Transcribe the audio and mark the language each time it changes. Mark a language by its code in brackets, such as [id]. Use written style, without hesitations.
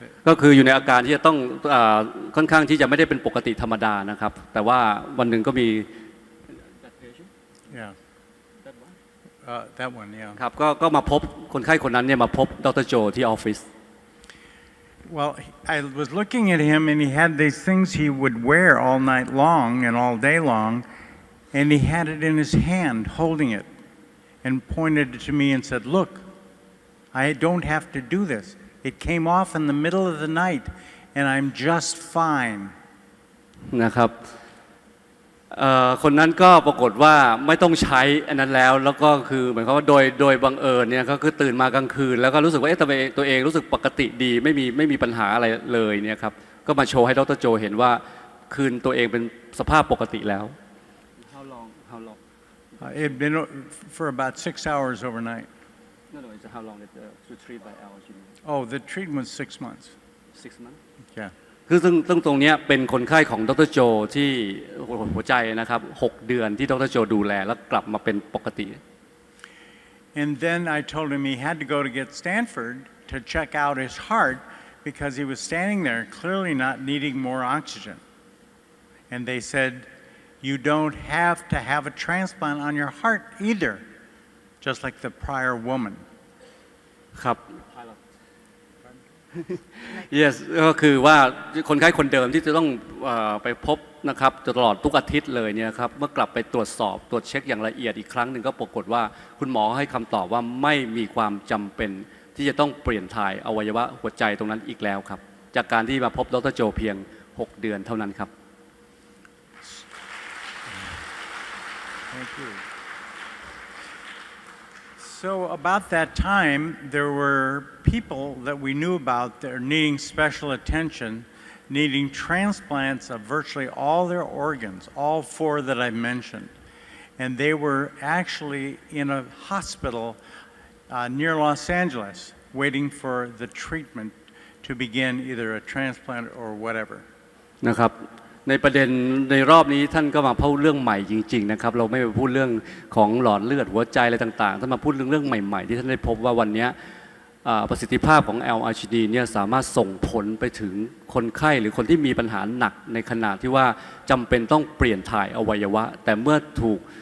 [th] ก็คืออยู่ในอาการที่จะต้องค่อนข้างที่จะไม่ได้เป็นปกติธรรมดานะครับแต่ว่าวันหนึ่งก็มี [en] Yeah. That one, yeah. [th] ครับก็มาพบคนไข้คนนั้นเนี่ยมาพบดร.โจที่ออฟฟิศ [en] Well, I was looking at him, and he had these things he would wear all night long and all day long, and he had it in his hand, holding it, and pointed it to me and said, "Look, I don't have to do this. It came off in the middle of the night, and I'm just fine." [th] นะครับคนนั้นก็ปรากฏว่าไม่ต้องใช้อันนั้นแล้วก็คือเหมือนกับว่าโดยบังเอิญเนี่ยก็คือตื่นมากลางคืนแล้วก็รู้สึกว่าตัวเองรู้สึกปกติดีไม่มีปัญหาอะไรเลยเนี่ยครับก็มาโชว์ให้ดร.โจเห็นว่าคืนตัวเองเป็นสภาพปกติแล้ว [en] How long It had been for about 6 hours overnight. No, it's how long to treat by allergy Oh, the treatment was 6 months. 6 months Yeah. [th] คือซึ่งตรงนี้เป็นคนไข้ของดร.โจที่หัวใจนะครับ6 เดือนที่ดร. โจดูแลแล้วกลับมาเป็นปกติ [en] And then I told him he had to go to get Stanford to check out his heart because he was standing there clearly not needing more oxygen. And they said, "You don't have to have a transplant on your heart either, just like the prior woman." [th] ครับ Yes ก็คือว่าคนไข้คนเดิมที่จะต้องไปพบนะครับตลอดทุกอาทิตย์เลยเนี่ยครับเมื่อกลับไปตรวจเช็คอย่างละเอียดอีกครั้งหนึ่งก็ปรากฏว่าคุณหมอให้คำตอบว่าไม่มีความจำเป็นที่จะต้องเปลี่ยนถ่ายอวัยวะหัวใจตรงนั้นอีกแล้วครับจากการที่มาพบดร. โจเพียง6 เดือนเท่านั้นครับ [en] Thank you. So about that time, there were people that we knew about that are needing special attention, needing transplants of virtually all their organs, all 4 that I mentioned. And they were actually in a hospital near Los Angeles, waiting for the treatment to begin either a transplant or whatever. [th] นะครับในประเด็นในรอบนี้ท่านก็มาพูดเรื่องใหม่จริงๆนะครับเราไม่ไปพูดเรื่องของหลอดเลือดหัวใจอะไรต่างๆท่านมาพูดเรื่องใหม่ๆที่ท่านได้พบว่าวันนี้ประสิทธิภาพของ LRGD เนี่ยสามารถส่งผลไปถึงคนไข้หรือคนที่มีปัญหาหนักในขณะที่ว่าจำเป็นต้องเปลี่ยนถ่ายอวัยวะแต่เมื่อถูก